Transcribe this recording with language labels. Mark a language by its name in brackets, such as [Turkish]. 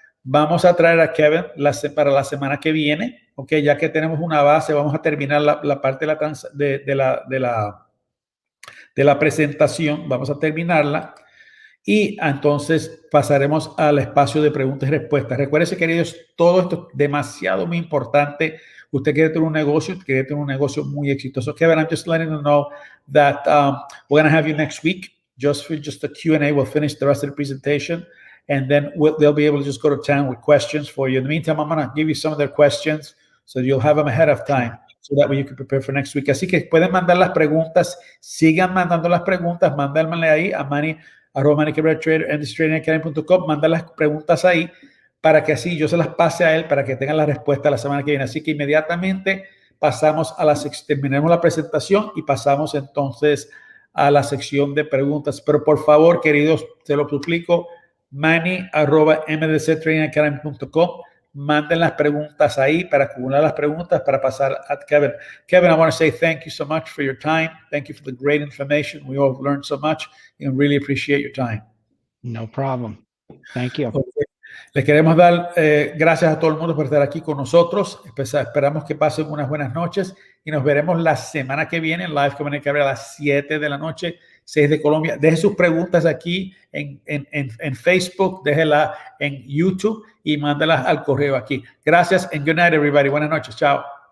[Spanish] Vamos a traer a Kevin para la semana que viene, ok, ya que tenemos una base, vamos a terminar la parte de la presentación, vamos a terminarla y entonces pasaremos al espacio de preguntas y respuestas. Recuérdense, queridos, todo esto es demasiado muy importante. Usted quiere tener un negocio muy exitoso. [English] Kevin, I'm just letting you know that we're going to have you next week just for a Q&A. We'll finish the rest of the presentation, and then they'll be able to just go to town with questions for you. In the meantime, I'm going to give you some of their questions so you'll have them ahead of time so that way you can prepare for next week. [Spanish] Así que pueden mandar las preguntas. Sigan mandando las preguntas. Mándenme ahí a Manny@MannyCabreraTrader.com. Manda las preguntas ahí para que así yo se las pase a él para que tengan la respuesta la semana que viene. Así que inmediatamente pasamos terminemos la presentación y pasamos entonces a la sección de preguntas. Pero por favor, queridos, te lo suplico, manny@mdctradingacademy.com. Manden las preguntas ahí para acumular las preguntas para pasar a Kevin. [English] Kevin, I want to say thank you so much for your time. Thank you for the great information. We all learned so much and really appreciate your time. No problem. Thank you. Okay. [Spanish] Les queremos dar gracias a todo el mundo por estar aquí con nosotros. Esperamos que pasen unas buenas noches y nos veremos la semana que viene en live con Cabrera a las 7 de la noche, 6 de Colombia. Deje sus preguntas aquí en Facebook, déjelas en YouTube y mándalas al correo aquí. Gracias [English] and good night, everybody. [Spanish] Buenas noches. Chao.